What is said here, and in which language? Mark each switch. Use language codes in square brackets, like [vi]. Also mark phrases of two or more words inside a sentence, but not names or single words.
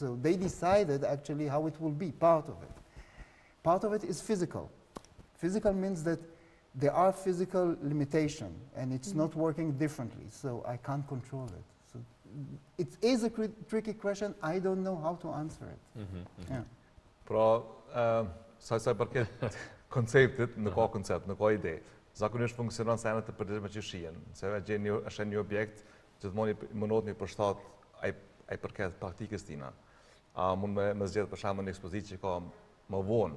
[en] So they decided actually how it will be, part of it. Part of it is physical. Physical means that there are physical limitations and it's not working differently, so I can't control it. So it is a tricky question, I don't know how to answer it. [sq] Pra, sa përket konceptit, nuk ka koncept, nuk ka ide. Zakonisht funksionon senet të përditshme që shihen. Se është një objekt, gjithmonë mundohet me përshtat ai përket praktikës tina. Mund me zgjedh për shembull një ekspozitë që ka më vonë.